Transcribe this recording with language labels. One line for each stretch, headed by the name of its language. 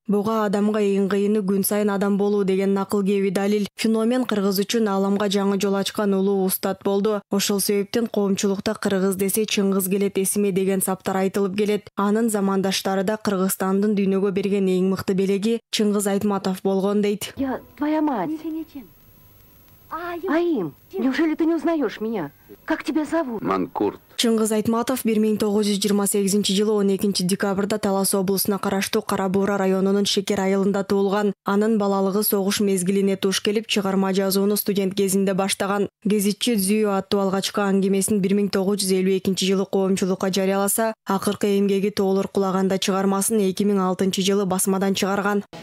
Kyrgyz: Буга адамга эң кыйыны күн сайын адам болуу деген накыл кеби далил. Феномен кыргыз үчүн аламга жаңы жол ачкан улуу устат болду. Ошол себептен коомчулукта кыргыз десе Чыңгыз келет эсиме деген саптар айтылып келет. Анын замандаштары да Кыргызстандын дүйнөгө берген эң мыкты белеги Чыңгыз Айтматов болгон дейт.
Russian: Я твоя мать. Аим, неужели ты не узнаешь меня? Как тебя зовут?
Kyrgyz: Манкурт. Чыңгыз Айтматов 1928 жылы 12 декабрда Талас облусуна караштуу Кара Буура районунун Шекер айылында туулган. Анын балалыгы согуш мезгилине туш келип, чыгарма жазууну студент кезинде баштаган. Гезитчи Зүйү аттуу алгачкы аңгемесин 1952 жылы коомчулукка жарыяласа, акыркы эмгеги тоолор кулаганда чыгармасын 2006 жылы басмадан чыгарган.